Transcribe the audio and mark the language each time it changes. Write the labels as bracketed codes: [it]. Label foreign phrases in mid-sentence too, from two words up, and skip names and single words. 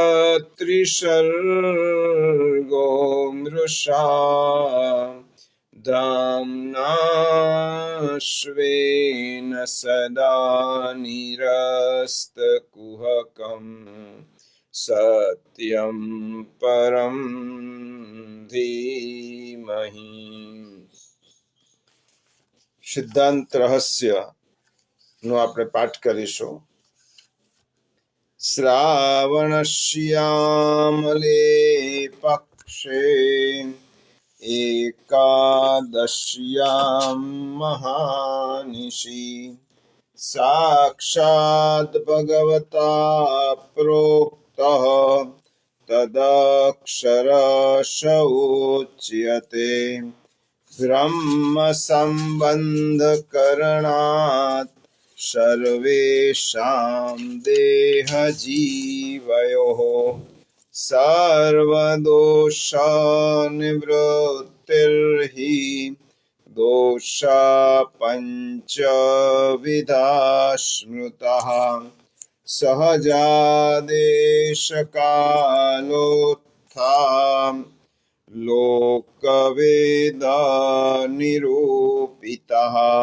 [sa] त्रिसर्गो मृषा धाम्ना स्वेन सदा निरस्तकुहकं सत्यं परं धीमहि। [gu] सिद्धांत रहस्य નો આપણે પાઠ કરીશું। [sa] શ્રાવણશ્યામલે પક્ષે એકાદશ્યામ મહાનિશી સાક્ષાત ભગવતા પ્રોક્તઃ તદક્ષરશ ઉચ્યતે બ્રહ્મ સંબંધ કરણાત सर्वेषां देह जीवयोः सर्वदोषनिवृत्तिर्हि दोषा पञ्चविधा स्मृतः सहजादेशकालोत्थां लोकवेदनिरूपितः